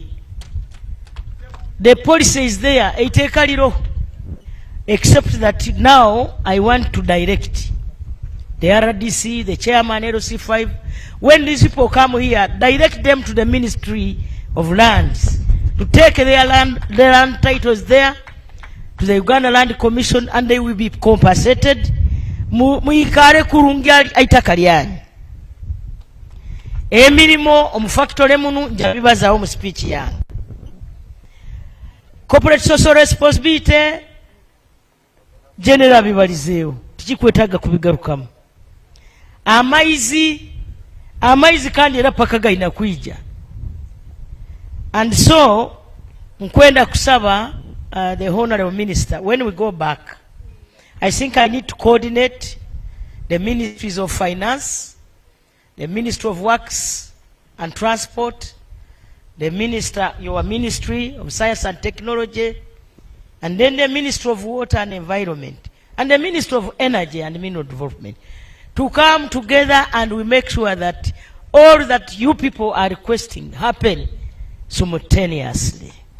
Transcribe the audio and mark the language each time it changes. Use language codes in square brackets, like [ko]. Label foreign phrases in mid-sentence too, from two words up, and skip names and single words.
[en] The policy is there, except that now I want to direct the RDC, the chairman, LC5, when these people come here, direct them to the Ministry of Lands to take their land titles there to the Uganda Land Commission, and they will be compensated. [ttj] Muikare kurungia aitakaliani. Emirimo omufactory munu njabibaza omu speech yange. [en] Corporate social responsibility general [ttj] bibalizeo tikikwetaga kubigarukamu. Amaizi kandi era paka gaina kuija. [en] And so [ttj] nkwenda kusaba [en] the honorable minister, when we go back, I think I need to coordinate the ministries of finance, the Ministry of Works and Transport, the minister, your Ministry of Science and Technology, and then the Ministry of Water and Environment, and the Ministry of Energy and Mineral Development, to come together and we make sure that all that you people are requesting happen simultaneously.